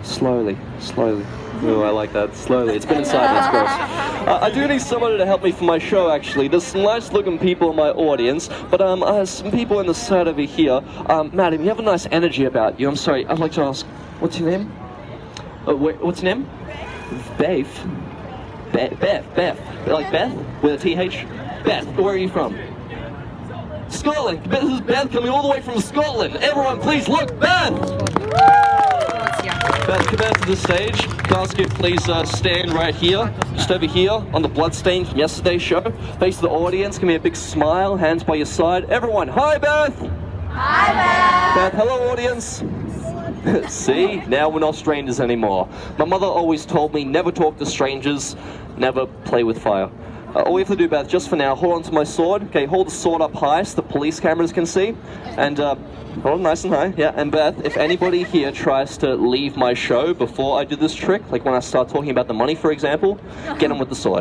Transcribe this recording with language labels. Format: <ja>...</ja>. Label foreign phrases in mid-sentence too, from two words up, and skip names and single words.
<en>Oh, I like that. Slowly. It's been inside me, it's gross. I do need somebody to help me for my show, actually. There's some nice-looking people in my audience, but some people in the side over here. Madam, you have a nice energy about you. I'm sorry, I'd like to ask, what's your name? What's your name? Beth. Beth. Like Beth? With a TH? Beth, where are you from? Scotland. This is Beth coming all the way from Scotland. Everyone, please look, Beth! Beth, come out to the stage. Can I ask you please stand right here, just over here on the bloodstain from yesterday's show. Face the audience, give me a big smile, hands by your side. Everyone, hi Beth! Hi, Beth! Beth, hello audience. See, now we're not strangers anymore. My mother always told me never talk to strangers, never play with fire. All we have to do, Beth, just for now, hold on to my sword. Okay, hold the sword up high so the police cameras can see. And hold it nice and high, yeah. And Beth, if anybody here tries to leave my show before I do this trick, like when I start talking about the money, for example, get them with the sword.</en>